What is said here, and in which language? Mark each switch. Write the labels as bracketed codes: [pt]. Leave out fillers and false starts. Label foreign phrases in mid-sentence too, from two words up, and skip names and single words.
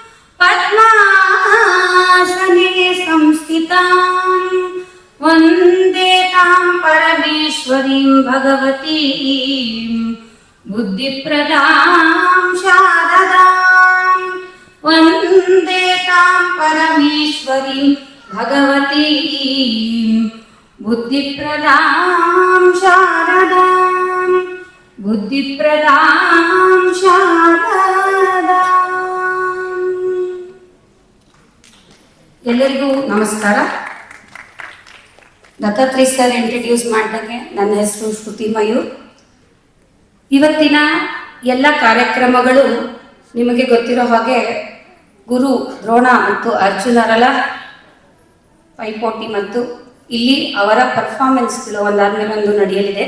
[sa] पद्मासने संस्थितां वन्दे तां परमेश्वरीं भगवतीं बुद्धिप्रदां शारदां वन्दे तां परमेश्वरीं भगवतीं बुद्धिप्रदां शारदां बुद्धिप्रदां शारदां। [kn] ಎಲ್ಲರಿಗೂ ನಮಸ್ಕಾರ. ದತ್ತಾತ್ರೇಯ ಸರ್ ಇಂಟ್ರಡ್ಯೂಸ್ ಮಾಡಿದಂಗೆ ನನ್ನ ಹೆಸರು ಶ್ರುತಿ ಮಯೂರ್. ಇವತ್ತಿನ ಎಲ್ಲ ಕಾರ್ಯಕ್ರಮಗಳು ನಿಮಗೆ ಗೊತ್ತಿರೋ ಹಾಗೆ ಗುರು ದ್ರೋಣ ಮತ್ತು ಅರ್ಜುನರ ಪೈಪೋಟಿ ಮತ್ತು ಇಲ್ಲಿ ಅವರ ಪರ್ಫಾರ್ಮೆನ್ಸ್ಗಳು ಒಂದಾದ್ಮೇಲೆ ಒಂದು ನಡೆಯಲಿದೆ.